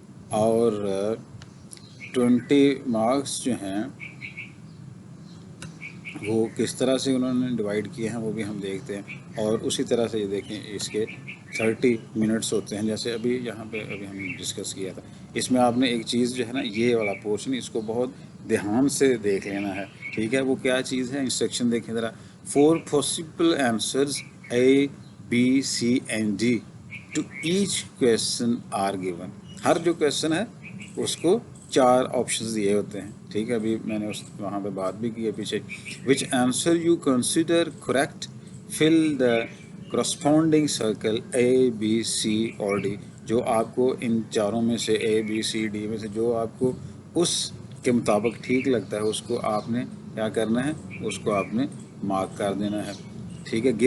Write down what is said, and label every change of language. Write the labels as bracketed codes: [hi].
[ur] اور 20 مارکس جو ہیں وہ کس طرح سے انہوں نے ڈیوائیڈ کیے ہیں وہ بھی ہم دیکھتے ہیں. اور اسی طرح سے یہ دیکھیں اس کے 30 منٹس ہوتے ہیں، جیسے ابھی یہاں پہ ابھی ہم نے ڈسکس کیا تھا. اس میں آپ نے ایک چیز جو ہے نا، یہ والا پورشن اس کو بہت دھیان سے دیکھ لینا ہے، ٹھیک ہے. وہ کیا چیز ہے؟ انسٹرکشن دیکھیں ذرا. [en] 4 possible answers A, B, C and D to each question are given. [ur] ہر جو کویشچن ہے اس کو 4 آپشنز دیے ہوتے ہیں، ٹھیک ہے. ابھی میں نے وہاں پہ بات بھی کی ہے پیچھے. [en] which answer you consider correct, fill the corresponding circle A, B, C اور D. [ur] جو آپ کو ان چاروں میں سے A, B, C, D میں سے جو آپ کو اس کے مطابق ٹھیک لگتا ہے اس کو آپ نے کیا کرنا ہے، اس کو آپ نے مارک کر دینا ہے، ٹھیک ہے.